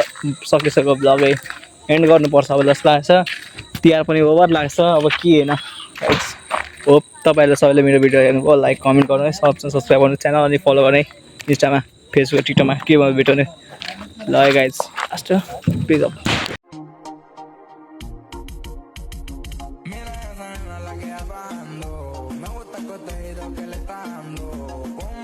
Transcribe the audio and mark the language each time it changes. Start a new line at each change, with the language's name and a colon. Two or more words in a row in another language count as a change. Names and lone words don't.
Nepali: सकिसक्यो ब्लगै एन्ड गर्नुपर्छ अब जस्तो लाग्छ तिहार पनि ओभर लाग्छ अब के होइन होप तपाईँहरूले सबैले मेरो भिडियो हेर्नुभयो
English: like comment
Nepali: गर्नु है सब्सक्राइब गर्नु च्यानल अनि फलो गर्ने इन्स्टामा फेसबुक ट्विटरमा के भयो भेट्ने ल
English: guys last page up
Spanish: Mira esa nena la que anda bajando, me gusta el contenido que le está dando.